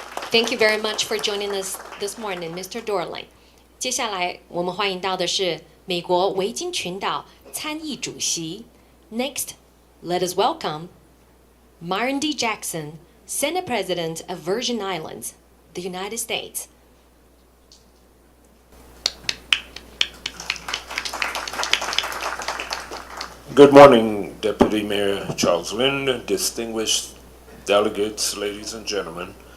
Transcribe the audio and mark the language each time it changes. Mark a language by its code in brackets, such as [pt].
[en] Thank you very much for joining us this morning, Mr. Dorling. [zh] 接下来我们欢迎到的是美国维京群岛参议主席。 [en] Next, let us welcome Myron D. Jackson, Senate President of Virgin Islands, the United States. Good morning, Deputy Mayor Charles Lynn, distinguished delegates, ladies and gentlemen.